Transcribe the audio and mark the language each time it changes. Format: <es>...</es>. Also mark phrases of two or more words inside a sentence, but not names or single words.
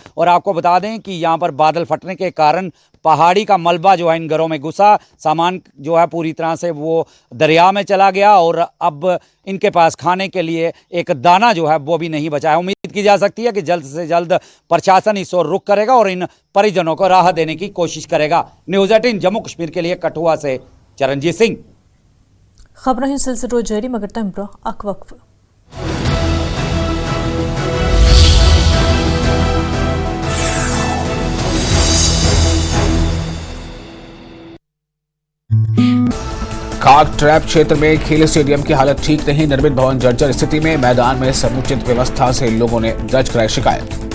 <hi>और आपको बता दें कि यहाँ पर बादल फटने के कारण पहाड़ी का मलबा जो है इन घरों में घुसा, सामान जो है पूरी तरह से वो दरिया में चला गया और अब इनके पास खाने के लिए एक दाना जो है वो भी नहीं बचा है। उम्मीद की जा सकती है कि जल्द से जल्द प्रशासन इस ओर रुख करेगा और इन परिजनों को राहत देने की कोशिश करेगा। न्यूज़ 18 जम्मू कश्मीर के लिए कठुआ से चरणजीत सिंह।</hi> <ks>खबरें सिलसिलो जारी मगर तम ब्रो अक वक्फ।</ks> <hi>खाक ट्रैप क्षेत्र में खेल स्टेडियम की हालत ठीक नहीं, निर्मित भवन जर्जर स्थिति में, मैदान में समुचित व्यवस्था से लोगों ने दर्ज कराई शिकायत।</hi>